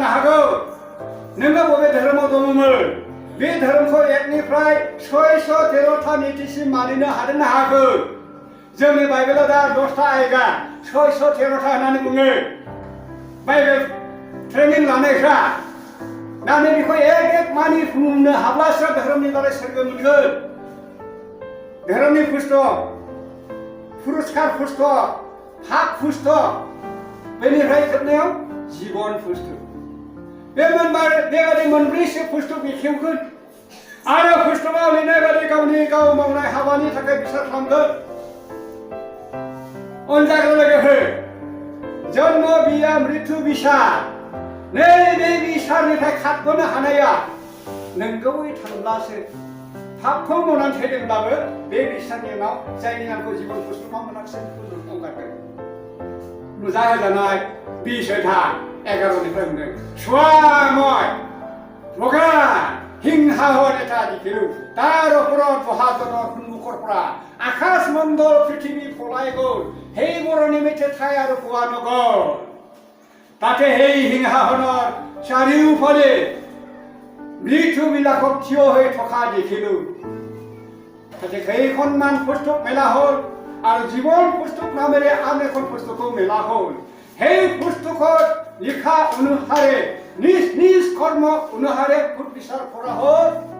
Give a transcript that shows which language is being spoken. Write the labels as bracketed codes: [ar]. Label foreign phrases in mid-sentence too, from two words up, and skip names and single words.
[brx] हागौ नोङो बबे धोरोमाव दङमोन बे धोरोमखौ 1 निफ्राय 613 नीतिसिम मानिनो हादोंना हायाखै जोंनि बाइबेलाव दा 10 आयगा 613 होननानै बुङो बाइबेल ट्रेनिं लानायफ्रा दा नों बेखौ एक मानिफुंनो हाब्लासो धोरोमनि बारै सोरगो मोनगोन धोरोमनि पुस्तक पुरस्कार पुस्तक पाप पुस्तक बेनिफ्राय जोबनायाव जीवन पुस्तक बे बेबादि मोनब्रैसो पुस्तक बेखेवगोन आरो पुस्तकाव लिरनाय बादि गाव मावनाय हाबानि थाखाय बिसार खालामगोन अनजाग्रा लोगोफोर जन्म बिया मृत्यु बिसार नैबे बिसारनिफ्राय खारग'नो हानाया नंगौयै थांब्लासो पापखौ मावनानै थैदोंब्लाबो बे बिसारनि उनाव जायनि नामखौ जीवन पुस्तकाव मोनाखिसै बेखौ हगारगोन नुजाहोजानाय 20:11 निफ्राय बुंदों स्वामय [as] মগা হিংসাহর এটা দেখিলো তার ওপৰত বহাজনৰ সন্মুখৰ পৰা আকাশ মণ্ডল পৃথিৱী পলাই গ'ল সেইবোৰ নিমিত্তে ঠাই আৰু পোৱা নগ'ল তাতে সেই সিংহাসনৰ চাৰিওফালে মৃত্যুবিলাকক থিয় হৈ থকা দেখিলো তাতে কেইখনমান পুস্তক মেলা হ'ল আৰু জীৱন পুস্তক নামেৰে আন এখন পুস্তকো মেলা হ'ল সেই পুস্তকত লিখা অনুসাৰে নিজ কৰ্ম অনুসাৰে ভোট বিচাৰ কৰা হ'ল